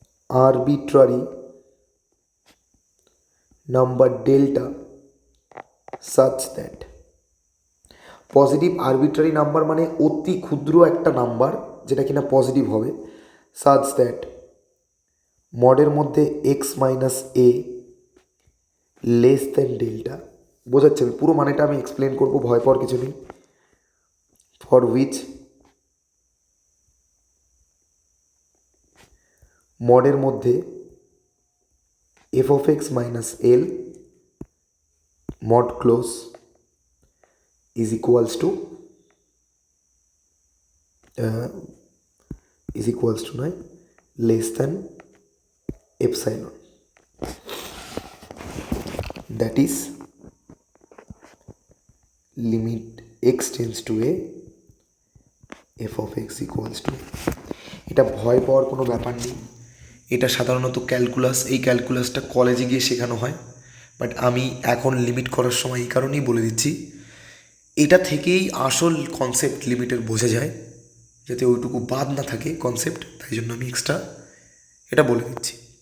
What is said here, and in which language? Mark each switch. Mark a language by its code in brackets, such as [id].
[en] arbitrary number delta such that, [bn] positive arbitrary number মানে অতি ক্ষুদ্র একটা নাম্বার যেটা কিনা পজিটিভ হবে, [en] such that [bn] মডের মধ্যে এক্স মাইনাস এ লেস দ্যান ডেল্টা। বোঝাচ্ছে, আমি পুরো মানেটা আমি এক্সপ্লেন করবো, ভয় পাওয়ার কিছু নেই। [en] for which [bn] মডের মধ্যে [en] F of X minus L mod close is equals to [bn] নয়, [en] less than epsilon, that is limit x tends to a f of x equals to a। [bn] এটা ভয় পাওয়ার কোনো ব্যাপার নেই, এটা সাধারণত ক্যালকুলাস, এই ক্যালকুলাসটা কলেজে গিয়ে শেখানো হয়, বাট আমি এখন লিমিট করার সময় এই কারণেই বলে দিচ্ছি, এটা থেকেই আসল কনসেপ্ট লিমিটের বোঝা যায়, যাতে ওইটুকু বাদ না থাকে কনসেপ্ট, তাই জন্য আমি এক্সট্রা এটা বলে দিচ্ছি।